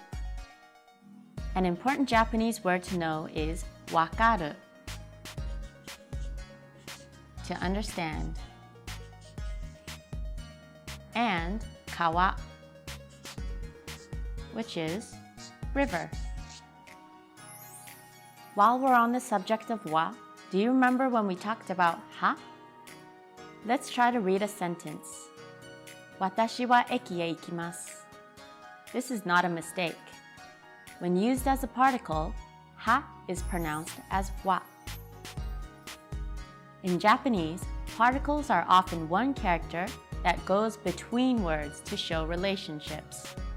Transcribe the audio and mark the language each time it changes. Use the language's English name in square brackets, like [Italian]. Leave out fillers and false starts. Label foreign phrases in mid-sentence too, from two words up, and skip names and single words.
[English] An important Japanese word to know is wakaru, to understand, and kawa, which is river. While we're on the subject of wa, do you remember when we talked about ha? Let's try to read a sentence. [Japanese] 私は駅へ行きます. [English] This is not a mistake. When used as a particle, ha is pronounced as wa. In Japanese, particles are often one character that goes between words to show relationships.